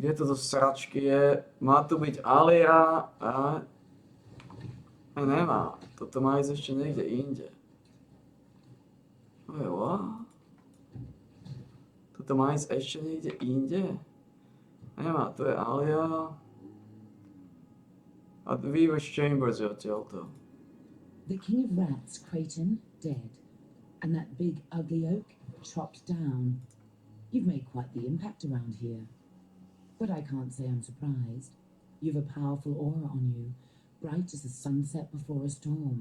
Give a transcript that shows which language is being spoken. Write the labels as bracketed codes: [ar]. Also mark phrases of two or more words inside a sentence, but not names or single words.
[sk] Kde to do sračky je? Má tu byť Alira a nemá. Toto má ísť ešte niekde inde. Toto má ísť ešte niekde inde? Nemá, to je Alia. A Weaver's Chambers je odtiaľto. [en] The king of rats, Creighton, dead. And that big, ugly oak, chopped down. You've made quite the impact around here. But I can't say I'm surprised. You've a powerful aura on you, bright as the sunset before a storm.